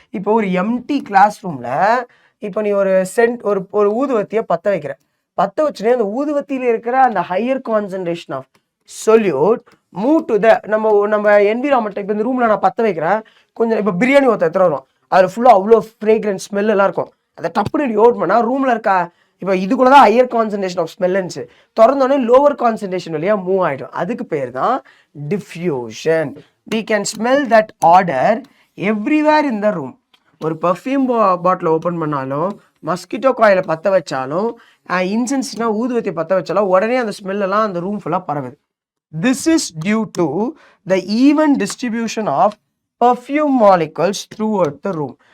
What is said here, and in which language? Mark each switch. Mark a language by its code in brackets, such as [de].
[ta] இப்போ ஒரு empty class ரூமில் இப்போ நீ ஒரு ஊதுவத்தியை பற்ற வச்சுனே அந்த ஊதுவத்தியில் இருக்கிற அந்த higher concentration of solute move to the நம்ம என்விரான்மெண்ட். இப்போ இந்த ரூமில் நான் பற்ற வைக்கிறேன், கொஞ்சம் இப்போ பிரியாணி எடுத்துகிட்டு வரும், அதில் ஃபுல்லாக அவ்வளோ ஃப்ரேக்ரன்ஸ் ஸ்மெல் எல்லாம் இருக்கும். அதை டப்புன்னு ஓட் பண்ணால் ரூமில் இருக்கா இப்போ இதுக்குள்ள தான் ஹையர் கான்சன்ட்ரேஷன் ஆஃப் ஸ்மெல் இருந்துச்சு, திறந்தோடனே லோவர் கான்சன்ட்ரேஷன் வழியாக மூவ் ஆகிடும். அதுக்கு பேர் தான் diffusion. [en] we can smell that odor everywhere in the room. [ta] ஒரு பர்ஃப்யூம் பாட்டில் ஓப்பன் பண்ணாலும், மஸ்கிட்டோ காயிலை பற்ற வச்சாலும், இன்சென்ஸ்னா ஊதுவத்தி பற்ற வச்சாலும் உடனே அந்த ஸ்மெல்லாம் அந்த ரூம் ஃபுல்லாக பரவுது. [en] This is due to the even distribution of perfume molecules throughout the room.